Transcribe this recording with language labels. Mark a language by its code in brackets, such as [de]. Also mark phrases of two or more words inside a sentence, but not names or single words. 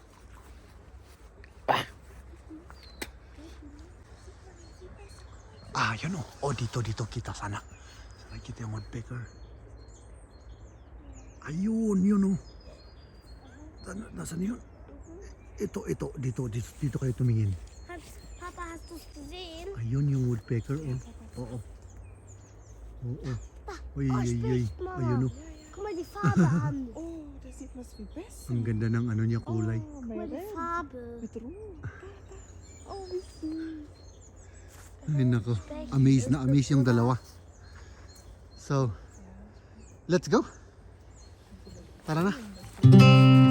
[tl] Yun o. Oh, dito kita sana. Sana kita yung woodpecker. Ayun, yun o. Nasaan yun? Ito, dito kayo tumingin. [de] Papa, hast du es gesehen? [tl] Ayun yung woodpecker, oh. Oo. Oo. Uy, [de] spricht mal. [tl] ayun, oh. [de] Guck mal die Farbe an. Oh, das sieht mas viel besser. [tl] Ang ganda ng ano niya, kulay. Oh, [de] Guck [tl] may [de] mal die [tl] red. [de] Farbe. Mit rot. Oh, wie süß. [tl] Ay, nako. Amaze na amaze yung dalawa. [en] So, let's go. [tl] Tara na.